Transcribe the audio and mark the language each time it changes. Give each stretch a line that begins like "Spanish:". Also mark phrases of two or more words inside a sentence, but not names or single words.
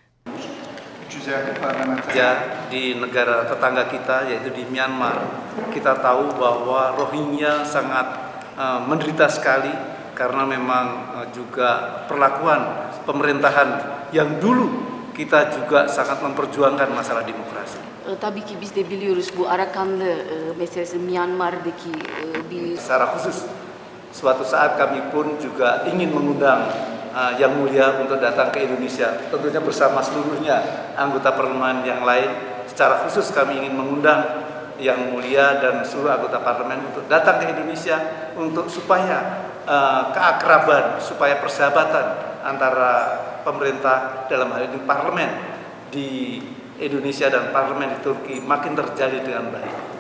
Indonesian: Di negara tetangga kita, yaitu di Myanmar, kita tahu bahwa Rohingya sangat menderita sekali karena memang juga perlakuan pemerintahan yang dulu kita juga sangat memperjuangkan masalah demokrasi.
Turkish: Tabii ki biz de biliyoruz bu Arakanlı meselesi Myanmar'daki bir...
Indonesian: Secara khusus, suatu saat kami pun juga ingin mengundang Yang Mulia untuk datang ke Indonesia, tentunya bersama seluruhnya anggota parlemen yang lain. Secara khusus kami ingin mengundang Yang Mulia dan seluruh anggota parlemen untuk datang ke Indonesia untuk supaya keakraban, supaya persahabatan antara pemerintah dalam hal ini parlemen di Indonesia dan parlemen di Turki makin terjalin dengan baik.